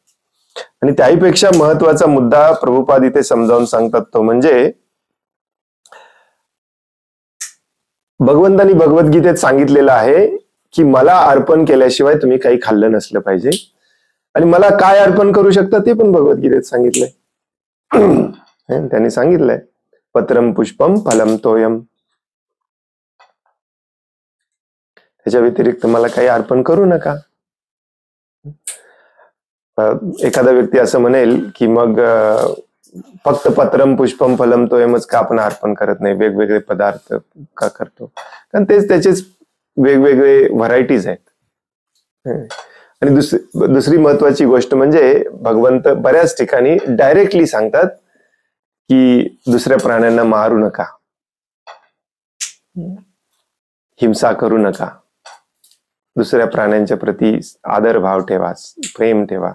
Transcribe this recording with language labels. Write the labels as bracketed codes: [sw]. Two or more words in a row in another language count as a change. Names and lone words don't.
[mr] आणि त्याहीपेक्षा महत्वाचा मुद्दा प्रभुपाद इथे समजावून सांगतात, तो म्हणजे भगवंतांनी भगवद्गीतेत सांगितलेलं आहे की मला अर्पण केल्याशिवाय तुम्ही काही खाल्लं नसलं पाहिजे. आणि मला काय अर्पण करू शकता ते पण भगवद्गीतेत सांगितलंय. त्यांनी सांगितलंय, [sa] पत्रम पुष्पम फलम तोयम. [mr] त्याच्या व्यतिरिक्त मला काही अर्पण करू नका. एखादा व्यक्ती असं म्हणेल की मग फक्त [sa] पत्रम पुष्पम फलम तोयमच [mr] का आपण अर्पण करत नाही, वेगवेगळे पदार्थ का करतो? कारण तेच त्याचेच वेगवेगळे व्हरायटीज आहेत. आणि दुसरी महत्वाची गोष्ट म्हणजे भगवंत बऱ्याच ठिकाणी डायरेक्टली सांगतात की दुसऱ्या प्राण्यांना मारू नका, हिंसा करू नका, दुसऱ्या प्राण्यांच्या प्रती आदरभाव ठेवा, प्रेम ठेवा.